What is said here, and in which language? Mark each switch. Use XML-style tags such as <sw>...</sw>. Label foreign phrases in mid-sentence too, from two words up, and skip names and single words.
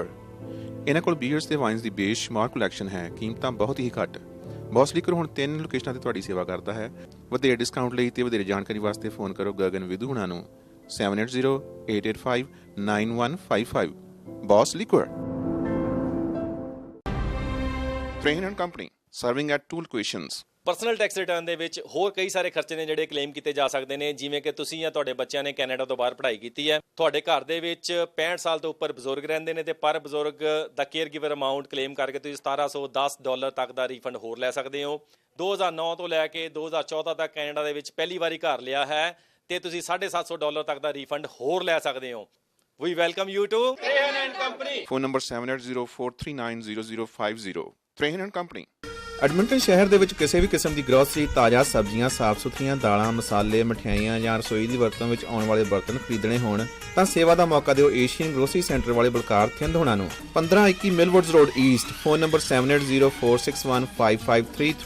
<pa>ਇਹਨਾਂ ਕੋਲ ਬੀਅਰਸ ਤੇ ਵਾਈਨਸ ਦੀ ਬੇਸ਼ੁਮਾਰ ਕਲੈਕਸ਼ਨ ਹੈ, ਕੀਮਤਾਂ ਬਹੁਤ ਹੀ ਘੱਟ। ਬੌਸ ਲਿਕਵਰ ਹੁਣ 3 ਲੋਕੇਸ਼ਨਾਂ ਤੇ ਤੁਹਾਡੀ ਸੇਵਾ ਕਰਦਾ ਹੈ। ਵਧੇਰੇ ਡਿਸਕਾਊਂਟ ਲਈ ਤੇ ਵਧੇਰੇ ਜਾਣਕਾਰੀ ਵਾਸਤੇ ਫੋਨ ਕਰੋ ਗਗਨ ਵਿਧੂ ਹੁਣਾਂ ਨੂੰ 7808859155। ਬੌਸ ਲਿਕਵਰ।</pa> <en>Trahan & Company, serving at 2 locations. personal tax return</en> <pa>ਦੇ ਵਿੱਚ ਹੋਰ ਕਈ ਸਾਰੇ ਖਰਚੇ ਨੇ ਜਿਹੜੇ ਕਲੇਮ ਕੀਤੇ ਜਾ ਸਕਦੇ ਨੇ, ਜਿਵੇਂ ਕਿ ਤੁਸੀਂ ਜਾਂ ਤੁਹਾਡੇ ਬੱਚਿਆਂ ਨੇ ਕੈਨੇਡਾ ਤੋਂ ਬਾਹਰ ਪੜ੍ਹਾਈ ਕੀਤੀ ਹੈ, ਤੁਹਾਡੇ ਘਰ ਦੇ ਵਿੱਚ 65 ਸਾਲ ਤੋਂ ਉੱਪਰ ਬਜ਼ੁਰਗ ਰਹਿੰਦੇ ਨੇ ਤੇ ਪਰ ਬਜ਼ੁਰਗ ਦਾ</pa> <en>care giver amount claim</en> <pa>ਕਰਕੇ ਤੁਸੀਂ $1710 ਤੱਕ ਦਾ ਰੀਫੰਡ ਹੋਰ ਲੈ ਸਕਦੇ ਹੋ। 2009 ਤੋਂ ਲੈ ਕੇ 2014 ਤੱਕ ਕੈਨੇਡਾ ਦੇ ਵਿੱਚ ਪਹਿਲੀ ਵਾਰੀ ਘਰ ਲਿਆ ਹੈ ਤੇ ਤੁਸੀਂ $750 ਤੱਕ ਦਾ ਰੀਫੰਡ ਹੋਰ ਲੈ ਸਕਦੇ ਹੋ।</pa> <en>We welcome you to Trahan & Company. Phone number 7804390050. Trahan & Company.</en> <pa>ਐਡਮਿੰਟਨ ਸ਼ਹਿਰ ਦੇ ਵਿੱਚ ਕਿਸੇ ਵੀ ਕਿਸਮ ਦੀ ਗਰੋਸਰੀ, ਤਾਜ਼ਾ ਸਬਜ਼ੀਆਂ, ਸਾਫ਼ ਸੁਥਰੀਆਂ ਦਾਲਾਂ, ਮਸਾਲੇ, ਮਠਿਆਈਆਂ ਜਾਂ ਰਸੋਈ ਦੀ ਵਰਤੋਂ ਵਿੱਚ ਆਉਣ ਵਾਲੇ ਬਰਤਨ ਖਰੀਦਣੇ ਹੋਣ ਤਾਂ ਸੇਵਾ ਦਾ ਮੌਕਾ ਦਿਓ ਏਸ਼ੀਅਨ ਗਰੋਸਰੀ ਸੈਂਟਰ ਵਾਲੇ ਬਲਕਾਰ ਥਿੰਦ ਹੋਣਾ ਨੂੰ। 1521 ਮਿਲਵੁੱਡਸ ਰੋਡ ਈਸਟ।</pa> <en>phone number</en> <pa>7804615533।</pa>